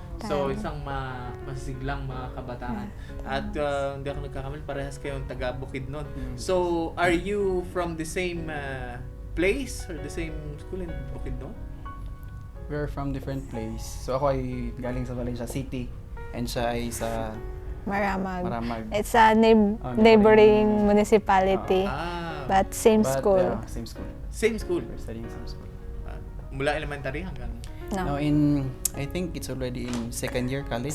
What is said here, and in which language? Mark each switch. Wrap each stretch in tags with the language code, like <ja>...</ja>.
<tl>So, isang masiglang mga kabataan. At hindi ako nagkakamali, parehas kayong taga Bukidnon.</tl> <en>So, are you from the same place or the same school in Bukidnon? We're from different place.</en> <tl>So ako ay galing sa Valencia City and siya ay sa Maramag.</tl> <en>It's a neighboring municipality, but same school. Same school. Same school? We're studying same school.</en> <tl>Mula elementary hanggang?</tl> <en>No. Now I think it's already in second year college.</en>